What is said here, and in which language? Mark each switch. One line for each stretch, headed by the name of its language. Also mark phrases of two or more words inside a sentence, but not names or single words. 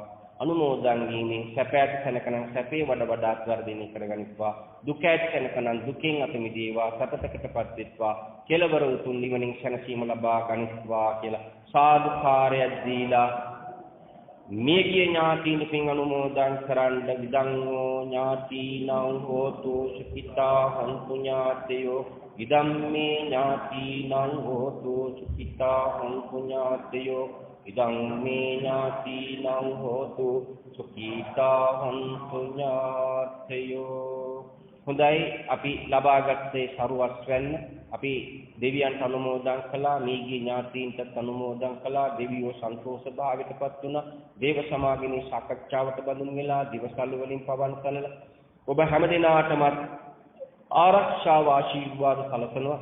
Sinhala: අනුමෝදන් වීමෙන් සැප ඇති තැනකනම් සැපේ වඩාත් වර්ධනය කරගනිත්වා. දුක ඇති තැනකනම් දුකෙන් අත මිදේවා. සපතකටපත් වෙත්වා. කෙලවර උතුම් නිවනින් සැනසීම ලබා ගනිත්වා කියලා සාදුකාරයක් දීලා මේකේ ඥාතීන් පින් අනුමෝදන් කරන්න.
Pali: විදංගෝ ඥාතීනං හෝතු සුඛිතා හොන්තු ඥාතයෝ. විදම්මේ ඥාතීනං හෝතු සුඛිතා හොන්තු ඥාතයෝ. ඉදං මේ ඥාතීනං හෝතු සුඛීතා හොන්තු ඥාතයෝ.
Sinhala: හොඳයි, අපි ලබාගත්තේ සරුවස් වෙන්න. අපි දෙවියන්ට අනුමෝදන් කළා, මේගේ ඥාතීන්ට අනුමෝදන් කළා. දෙවියෝ සන්තෝෂ භාවයටපත් වුණා. දේව සමාගමේ සාකච්ඡාවට බඳුන් වෙලා දිවසල් වලින් පවන් කළා. ඔබ හැමදිනාටම ආරක්ෂාව ආශිර්වාද සැලසනවා.